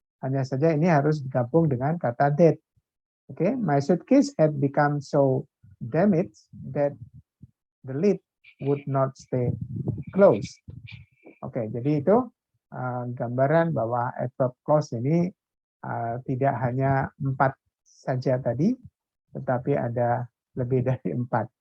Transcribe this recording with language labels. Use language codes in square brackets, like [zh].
[id] Hanya saja ini harus digabung dengan kata that. [en] Oke, my suitcase had become so damaged that the lid would not stay closed. [id] Oke, jadi itu gambaran bahwa adverb clause ini tidak hanya 4 saja tadi, tetapi ada lebih dari 4.